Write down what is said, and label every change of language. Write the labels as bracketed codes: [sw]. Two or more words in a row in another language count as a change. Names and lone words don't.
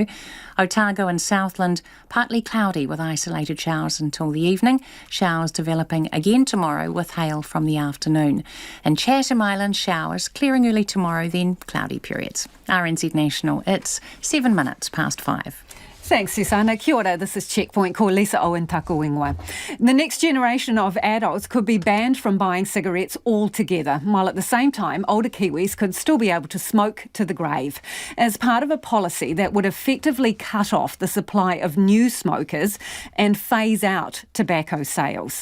[en] Otago and Southland, partly cloudy with isolated showers until the evening. Showers developing again tomorrow with hail from the afternoon. And Chatham Island, showers clearing early tomorrow, then cloudy periods. RNZ National, it's 7 minutes past 5. Thanks, Susanna. [mi] Kia ora, [en] this is Checkpoint. [mi] Ko Lisa Owen taku ingoa. [en] The next generation of adults could be banned from buying cigarettes altogether, while at the same time older Kiwis could still be able to smoke to the grave, as part of a policy that would effectively cut off the supply of new smokers and phase out tobacco sales.